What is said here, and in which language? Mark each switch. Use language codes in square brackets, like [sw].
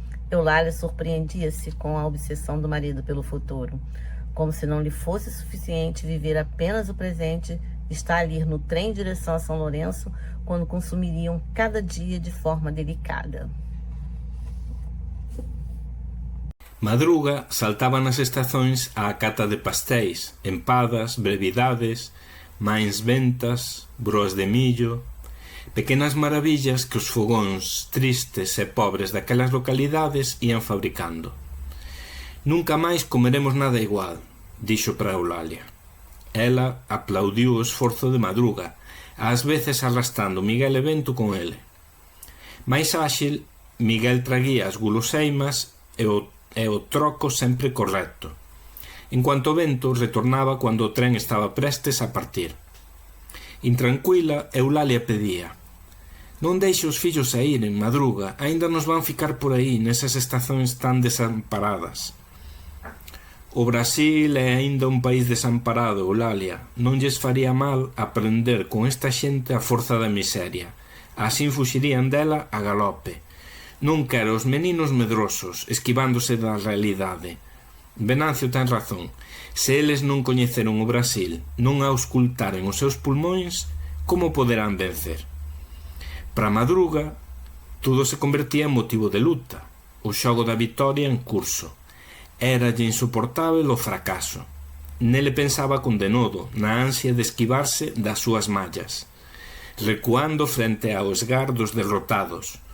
[pt] Eulália surpreendia-se com a obsessão do marido pelo futuro, como se não lhe fosse suficiente viver apenas o presente Está a ir no trem em direção a São Lourenço quando consumiriam cada dia de forma delicada. [gl] Madruga saltaba nas estacións á cata de pastéis, empadas, brevidades, máis ventas, broas de millo, pequenas maravillas que os fogóns tristes e pobres daquelas localidades ían fabricando. Nunca máis comeremos nada igual, dixo para Eulalia. Ela aplaudiu o esforzo de Madruga, ás veces arrastrando Miguel e Bento con ele. Mais áxil, Miguel traguía as guloseimas e o troco sempre correcto. En cuanto Bento retornaba cando o tren estaba prestes a partir. Intranquila, Eulalia pedía: non deixe os fillos saíren, Madruga, aínda nos van ficar por aí nesas estacións tan desamparadas. O Brasil é aínda un país desamparado, Eulalia. Non lles faría mal aprender con esta xente a forza da miseria. Así fuxirían dela a galope. Non quero os meninos medrosos, esquivándose da realidade. Venancio ten razón. Se eles non coñeceron o Brasil, non auscultaren os seus pulmóns, como poderán vencer? Para Madruga, todo se convertía en motivo de luta. O xogo da vitoria en curso. Éralle insoportável o fracaso. Nele pensaba con denodo, na ansia de esquivarse das súas mallas, recuando frente ao esgar dos derrotados.